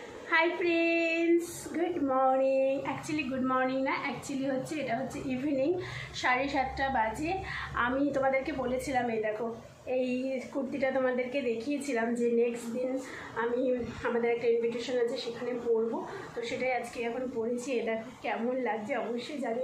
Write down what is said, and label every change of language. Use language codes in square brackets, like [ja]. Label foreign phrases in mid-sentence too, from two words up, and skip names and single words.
[en] Hi friends good morning actually good morning na actually [bn] হচ্ছে এটা হচ্ছে ইভিনিং 7:30 বাজে। আমি তোমাদেরকে বলেছিলাম এই দেখো এই কুর্তিটা তোমাদেরকে দেখিয়েছিলাম যে নেক্সট দিন আমি আমাদের একটা ইনভিটেশন আছে সেখানে পরবো, তো সেটাই আজকে এখন পরেছি। এটা কেমন লাগছে অবশ্যই জানি।